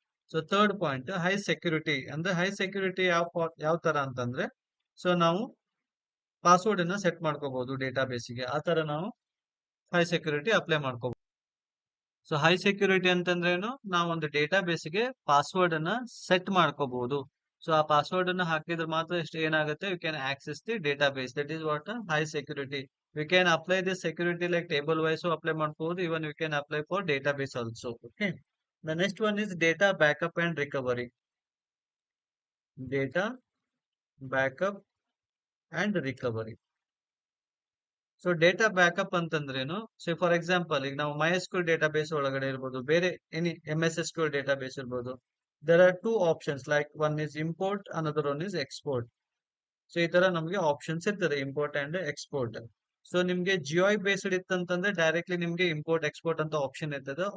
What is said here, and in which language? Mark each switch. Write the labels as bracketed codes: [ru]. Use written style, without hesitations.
[kn] So third point, high security. ಅಂದ್ರೆ high security ಯಾವ ತರ ಅಂತಂದ್ರೆ ಸೊ ನಾವು ಪಾಸ್ವರ್ಡ್ ಅನ್ನ ಸೆಟ್ ಮಾಡ್ಕೋಬಹುದು ಡೇಟಾಬೇಸಿಗೆ, ಆ ತರ ನಾವು ಹೈ ಸೆಕ್ಯೂರಿಟಿ ಅಪ್ಲೈ ಮಾಡ್ಕೋಬಹುದು. ಸೊ ಹೈ ಸೆಕ್ಯೂರಿಟಿ ಅಂತಂದ್ರೆ ಏನು, ನಾವು ಒಂದು ಡೇಟಾಬೇಸಿಗೆ ಪಾಸ್ವರ್ಡ್ ಅನ್ನ ಸೆಟ್ ಮಾಡ್ಕೋಬಹುದು. ಸೊ ಆ ಪಾಸ್ವರ್ಡ್ ಅನ್ನ ಹಾಕಿದ್ರೆ ಮಾತ್ರ ಎಷ್ಟು ಏನಾಗುತ್ತೆ, [en] You can access the database. That is what high security. We can apply this security like table wise apply ಮಾಡಬಹುದು. Even we can apply for database also. Okay. The next one is data backup and recovery. Data backup and recovery. [kn] So data backup ಅಂತಂದ್ರೇನು? So [en] for example [kn] ಈಗ ನಾವು MySQL database ಒಳಗಡೆ ಇರ್ಬೋದು, ಬೇರೆ any MS SQL database ಇರ್ಬೋದು. [en] There are two options, like one is import, another one is export. [kn] So ಈ ತರ ನಮಗೆ ಆಪ್ಷನ್ಸ್ ಇರ್ತದೆ, ಇಂಪೋರ್ಟ್ ಅಂಡ್ ಎಕ್ಸ್ಪೋರ್ಟ್. ಸೊ ನಿಮ್ಗೆ ಜಿಯೋಐ ಬೇಸ್ಡ್ ಇತ್ತಂತಂದ್ರೆ ಡೈರೆಕ್ಟ್ಲಿ ನಿಮ್ಗೆ ಇಂಪೋರ್ಟ್ ಎಕ್ಸ್ಪೋರ್ಟ್ ಅಂತ ಆಪ್ಷನ್ ಇರ್ತದೆ.